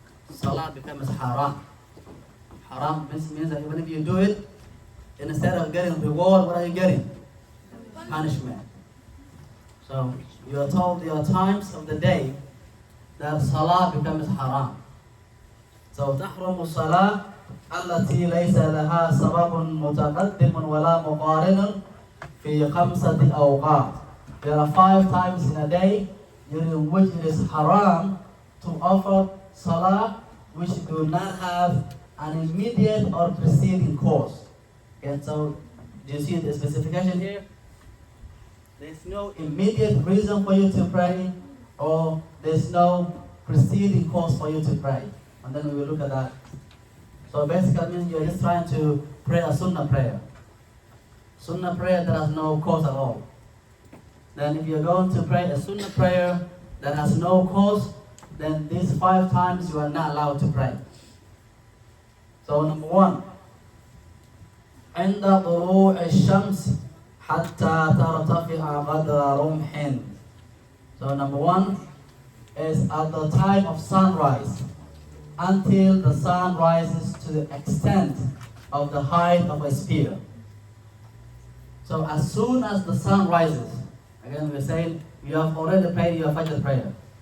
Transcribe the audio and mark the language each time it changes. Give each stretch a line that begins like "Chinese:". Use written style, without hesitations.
English: Salah becomes haram. Haram means that even if you do it, instead of getting reward, what are you getting? Punishment. So you are told there are times of the day that Salah becomes haram.
Arabic: So تحرم الصلاة التي ليس لها سبب متقدم ولا مقارن في 5 أوقات.
English: There are 5 times in a day during which it is haram to offer Salah which do not have an immediate or preceding cause. Okay, so Do you see the specification here? There's no immediate reason for you to pray, or there's no preceding cause for you to pray. And then we will look at that. So basically means you're just trying to pray a sunnah prayer. Sunnah prayer that has no cause at all. Then if you're going to pray a sunnah prayer that has no cause, then these 5 times you are not allowed to pray. So number 1,
Arabic: عند طلوع الشمس حتى ترتفع قدر رمح.
English: So number 1 is at the time of sunrise, until the sun rises to the extent of the height of a spear. So as soon as the sun rises, again we're saying you have already prayed your Fajr prayer.